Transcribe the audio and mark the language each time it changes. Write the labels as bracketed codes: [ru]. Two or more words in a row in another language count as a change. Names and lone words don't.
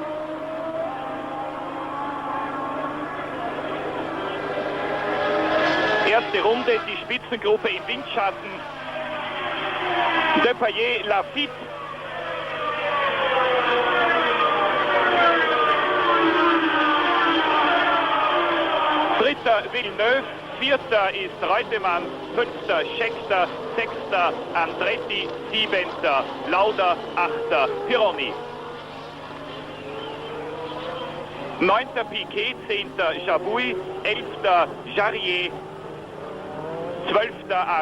[de] Erste Runde, die Spitzengruppe im Windschatten. Depailler, Laffite. Dritter Villeneuve, vierter ist Reutemann, fünfter Scheckter, sechster Andretti, siebenter Lauda, achter Pironi. Neunter Piquet, zehnter Jabouille, elfter Jarier, 12.